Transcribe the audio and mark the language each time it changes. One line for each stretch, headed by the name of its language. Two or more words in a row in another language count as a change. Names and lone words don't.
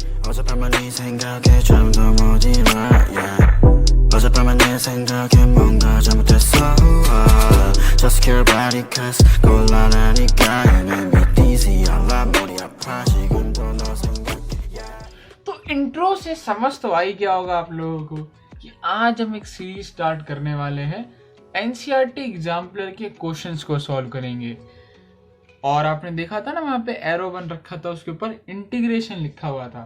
Korean: 어젯밤만 네 생각에 잠도 못 일어 yeah. 어젯밤만 내 생각에 뭔가 잘못했어
English: Just care about it cause
Korean: 곤란하니까
English: And me dizzy
Korean: 알라 머리 아파 지금도 너 생각해 yeah.
Hindi: तो इंट्रो से समझ तो आ ही गया होगा आप लोगों को कि आज हम एक
English: series start
Hindi: करने वाले हैं। एनसीईआरटी एग्जाम्पलर के क्वेश्चंस को सॉल्व करेंगे। और आपने देखा था ना वहाँ पे एरो बन रखा था, उसके ऊपर इंटीग्रेशन लिखा हुआ था।